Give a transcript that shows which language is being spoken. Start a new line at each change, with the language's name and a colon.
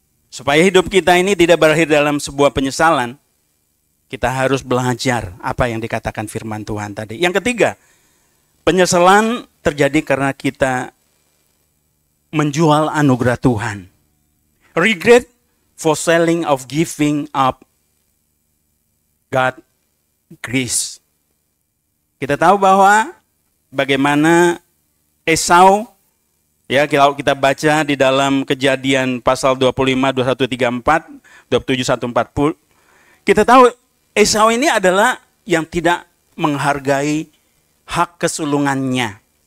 Indonesian: Supaya hidup kita ini tidak berakhir dalam sebuah penyesalan, kita harus belajar apa yang dikatakan firman Tuhan tadi. Yang ketiga, penyesalan terjadi karena kita menjual anugerah Tuhan.
English: Regret for selling of giving up God grace.
Indonesian: Kita tahu bahwa bagaimana Esau, ya kalau kita baca di dalam Kejadian pasal 25, 21, 34, 27, 1, 40, kita tahu Esau ini adalah yang tidak menghargai hak kesulungannya.